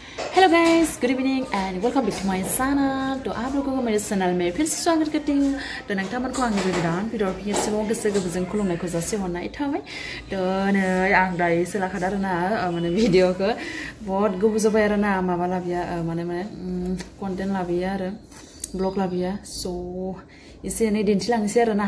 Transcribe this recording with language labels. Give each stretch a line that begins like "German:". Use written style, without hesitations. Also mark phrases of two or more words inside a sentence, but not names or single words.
English: Hello guys, good evening and welcome back to my channel.
Hindi: तो आप लोगों को मेरे चैनल में फिर से स्वागत करती हूँ।
Bodo: तो नोंथांमोनखौ आंनि गोदान भिडिअ फिर एसेबां गोसो गोरबोजों खुलुमनायखौ जासिहरनाय थाबाय। तो नै आं दायो सोलाखादों आरोना माने भिडिअखौ बहुत गोबाव जाबाय आरोना माबा लाबोया माने कन्टेन्ट लाबोया आरो ब्लग लाबोया स' एसे एनै दिन्थिलांनोसै आरोना।